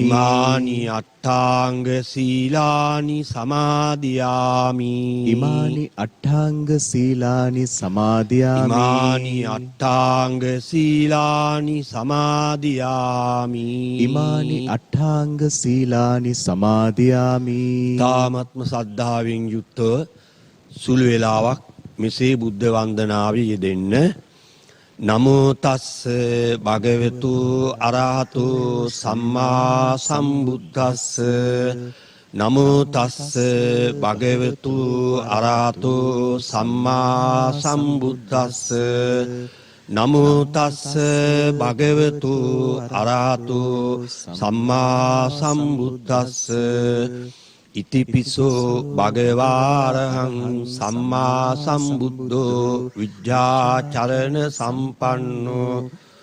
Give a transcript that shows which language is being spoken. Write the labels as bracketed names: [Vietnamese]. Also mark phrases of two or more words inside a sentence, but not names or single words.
[Pali] ඉමානි අට්ඨාංග සීලානි සමාදියාමි ඉමානි අට්ඨාංග සීලානි සමාදියාමි ඉමානි අට්ඨාංග සීලානි සමාදියාමි ඉමානි අට්ඨාංග සීලානි සමාදියාමි [Sinhala] තාමත්ම සද්ධාවෙන් යුක්තව සුළු වේලාවක් මෙසේ බුද්ධ වන්දනාවේ [Pali] යෙදෙන්න නමෝ තස්ස භගවතු අරහතු සම්මා සම්බුද්දස්ස නමෝ තස්ස භගවතු අරහතු සම්මා සම්බුද්දස්ස නමෝ තස්ස භගවතු අරහතු සම්මා සම්බුද්දස්ස ඉතිපිසෝ භගවාරහං සම්මා සම්බුද්ධෝ විද්‍යාචරණ සම්පන්නෝ